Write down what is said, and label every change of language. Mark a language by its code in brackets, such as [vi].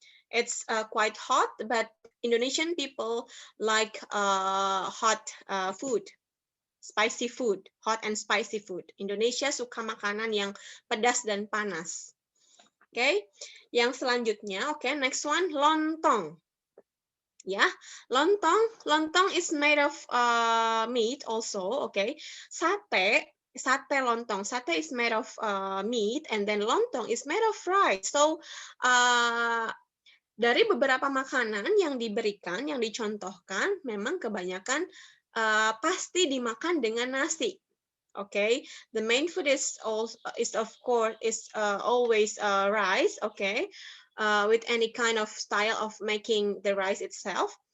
[en] It's quite hot, but Indonesian people like hot food. Spicy food, hot and spicy food. [id] Indonesia suka makanan yang pedas dan panas. [en] Okay, [id] yang selanjutnya, [en] okay, next one, lontong. Ya, lontong is made of meat also, okay. Sate lontong. Sate is made of meat, and then lontong is made of rice. [id] So dari beberapa makanan yang diberikan, yang dicontohkan, memang kebanyakan pasti dimakan dengan nasi. [en] Okay, the main food is of course always rice. Okay, with any kind of style of making the rice itself.